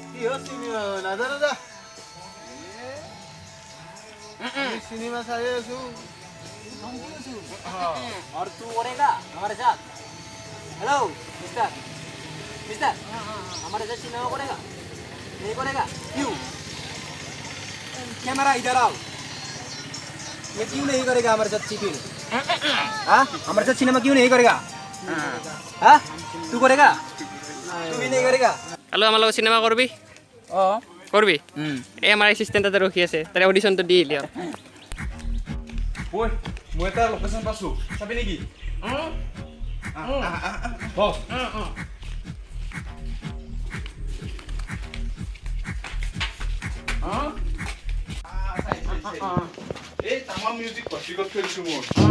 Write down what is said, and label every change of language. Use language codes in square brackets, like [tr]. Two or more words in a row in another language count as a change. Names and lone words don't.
[hi] सिनेमा चाहे और तू करेगा हमारे साथ [en] hello mister mister [hi] हमारे साथ सिनेमा करेगा नहीं करेगा क्यों कैमरा इधर आओ ये क्यों नहीं करेगा हमारे साथ सिनेमा हाँ हमारे साथ सिनेमा क्यों नहीं करेगा हाँ तू करेगा तू भी नहीं करेगा [as] হেল্ল' আমাৰ লগত চিনেমা কৰবি কৰবি এই আমাৰ এছিষ্টেণ্ট এটা ৰখি আছে তাৰে অডিশ্যনটো দি দিয়ক ঐ মই এটা লোকেশ্যন পাইছোঁ চাবি নেকি? এই তামাম মিউজিক কচিকত থৈ দিছোঁ মোৰ।